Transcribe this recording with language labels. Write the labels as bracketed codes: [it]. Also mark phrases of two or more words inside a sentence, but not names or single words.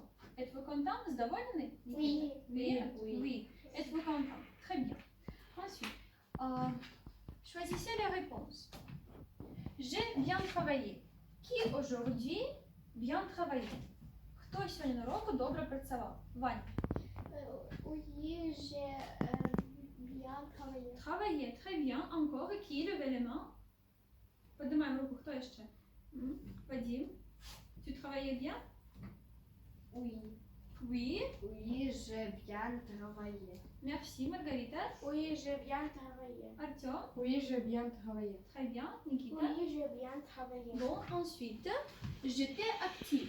[fr] Êtes-vous content? Задоволены? Oui. Oui. Oui. Oui. Êtes-vous content? Très bien. Ensuite, choisissez les réponses. J'ai bien travaillé. Qui aujourd'hui bien travaillé? [uk] Хто сьогодні на уроку добре працював? Ваня. [fr] Oui, j'ai bien travaillé. Travaillé, très bien. Encore, qui levez les mains? [ru] Поднимаем руку, кто еще? Вадим. [fr] Tu travaillais bien? Oui. Oui. Oui, j'ai bien travaillé. Merci, Margarita. Oui, j'ai bien travaillé. Artyom. Oui, j'ai bien travaillé. Très bien. Nikita. Oui, j'ai bien travaillé. Bon, ensuite, j'étais actif.